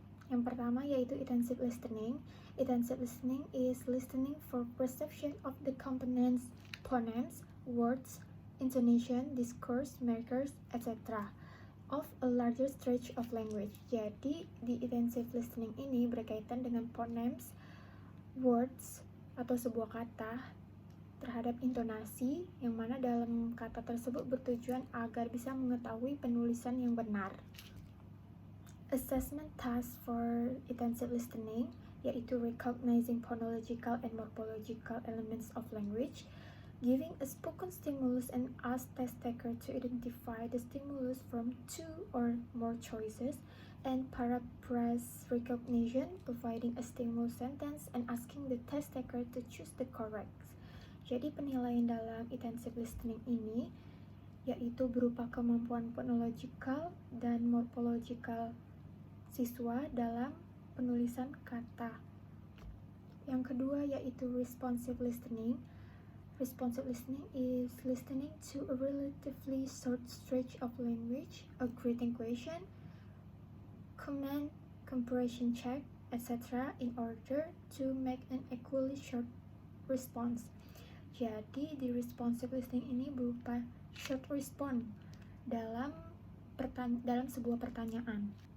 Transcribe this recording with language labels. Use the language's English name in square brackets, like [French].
[Indonesian] Yang pertama yaitu intensive listening. [English] Intensive listening is listening for perception of the components, phonetics, words, intonation, discourse, markers, etc. of a larger stretch of language. [Indonesian] Jadi, di intensive listening ini berkaitan dengan phonetics, words atau sebuah kata terhadap intonasi, yang mana dalam kata tersebut bertujuan agar bisa mengetahui penulisan yang benar. [English] Assessment task for intensive listening yaitu recognizing phonological and morphological elements of language, giving a spoken stimulus and ask test taker to identify the stimulus from 2 or more choices, and paraphrase recognition, providing a stimulus sentence and asking the test taker to choose the correct. [Indonesian] Jadi penilaian dalam intensive listening ini yaitu berupa kemampuan phonological dan morphological siswa dalam penulisan kata. Yang kedua yaitu responsive listening. [English] Responsive listening is listening to a relatively short stretch of language, a greeting question, command, comprehension check, etc. in order to make an equally short response. [Indonesian] Jadi di responsive listening ini berupa short response dalam sebuah pertanyaan.